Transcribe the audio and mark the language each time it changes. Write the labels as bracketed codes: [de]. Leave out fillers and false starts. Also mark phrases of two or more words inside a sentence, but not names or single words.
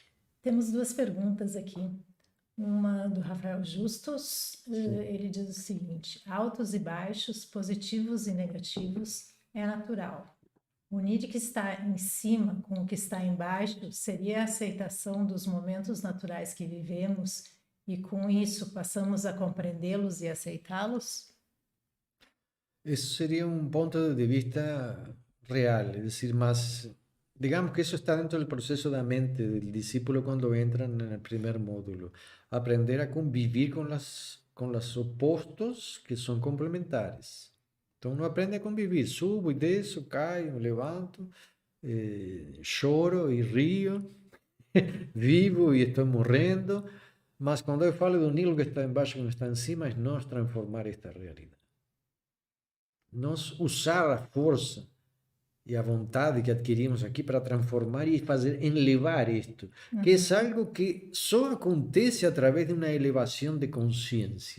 [pt] Temos duas perguntas aqui. Uma do Rafael Justus, ele diz o seguinte: altos e baixos, positivos e negativos, é natural. Unir o que está em cima com o que está embaixo seria a aceitação dos momentos naturais que vivemos e com isso passamos a compreendê-los e aceitá-los? Isso seria um ponto de vista real, [es] es decir, más, digamos que eso está dentro del proceso de la mente del discípulo cuando entran en el primer módulo, aprender a convivir con los opostos que son complementares. [pt] Então, [es] uno aprende a convivir, [pt] subo e desço, caio, levanto, choro e rio, vivo e estou morrendo, mas quando eu falo de unir o que está embaixo com o que está em cima, é nós transformar esta realidade. Nós usar a força e a vontade que adquirimos aqui para transformar e fazer elevar isto, que é algo que só acontece através de uma elevação de consciência.